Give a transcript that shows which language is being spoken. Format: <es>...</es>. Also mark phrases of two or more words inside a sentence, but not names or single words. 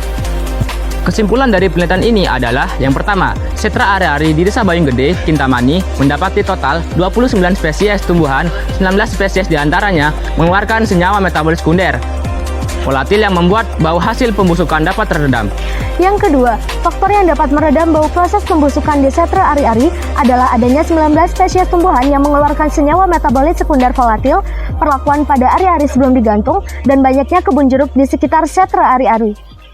<id>Kesimpulan dari penelitian ini adalah yang pertama, sentra ari-ari di Desa Bayung Gede, Kintamani mendapati total 29 spesies tumbuhan, 19 spesies diantaranya mengeluarkan senyawa metabolit sekunder. volatil yang membuat bau hasil pembusukan dapat teredam. Yang kedua, faktor yang dapat meredam bau proses pembusukan di setra ari-ari adalah adanya 19 spesies tumbuhan yang mengeluarkan senyawa metabolit sekunder volatil, perlakuan pada ari-ari sebelum digantung, dan banyaknya kebun jeruk di sekitar setra ari-ari.</id>